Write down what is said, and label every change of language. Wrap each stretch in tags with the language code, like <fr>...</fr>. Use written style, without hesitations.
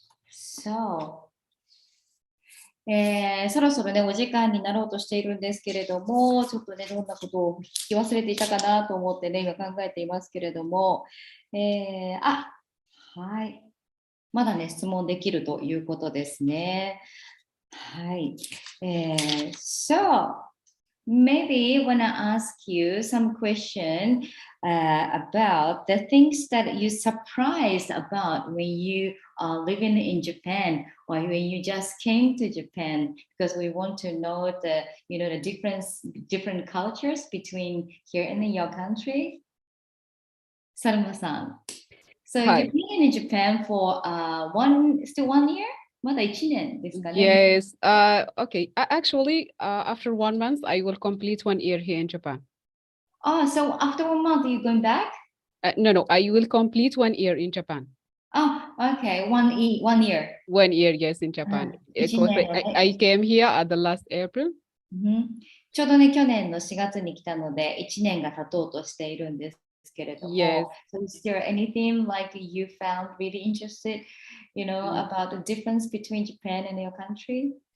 <ja>So, そろそろね、お時間になろうとしているんですけれども、ちょっとね、どんなことを聞き忘れていたかなと思ってね、今考えていますけれども、はい。まだね、質問できるということですね。はい。</ja> <en>So, maybe I want to ask you some question about the things that you surprised about when you are living in Japan or when you just came to Japan, because we want to know the the different cultures between here and in your country. Salma-san. So Hi. you've been in Japan for still 1 year?</en> <ja>まだ1年ですかね。</ja> <en>Yes. Okay. Actually, after 1 month, I will complete 1 year here in Japan. Oh, so after 1 month, you're going back? No, I will complete 1 year in Japan. Oh, okay. 1 year. 1 year, yes, in Japan.</en> <ja>1</ja> <en>Because</en> <ja>年</ja> <en>I came here at the last April.</en> <ja>ちょうどね、去年の4月に来たので、1年が経とうとしているんですけれども、</ja> <en>Yes. So is there anything like you found really interested, about the difference between Japan and your country?</en>